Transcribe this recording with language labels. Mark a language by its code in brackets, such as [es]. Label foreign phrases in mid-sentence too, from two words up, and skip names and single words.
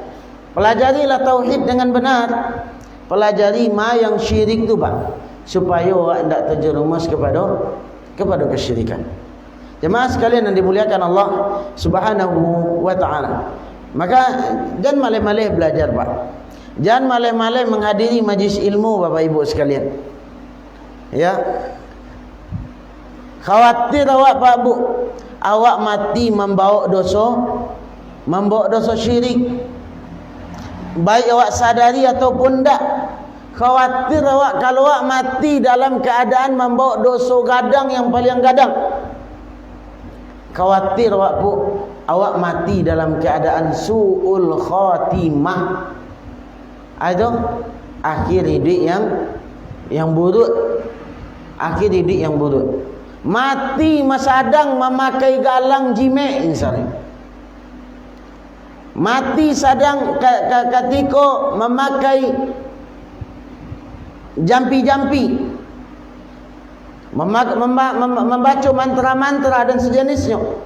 [id] Pelajarilah tauhid dengan benar. Pelajari ma yang syirik tu Pak, supaya awak tidak terjerumus kepada kesyirikan. Jemaah sekalian yang dimuliakan Allah Subhanahu wa taala. Maka jangan malih-malih belajar Pak. Jangan malih-malih menghadiri majlis ilmu Bapak Ibu sekalian. Ya. Khawatir awak Pak Bu, awak mati membawa dosa syirik. Baik awak sadari ataupun tak. Khawatir awak kalau awak mati dalam keadaan membawa dosa gadang yang paling gadang. Khawatir awak Bu, awak mati dalam keadaan su'ul khatimah. Ada akhir hidup yang buruk. Akhir hidup yang buruk. Mati masadang memakai galang jimat misalnya. Mati sadang ketika memakai jampi-jampi, membaca mantra-mantra dan sejenisnya.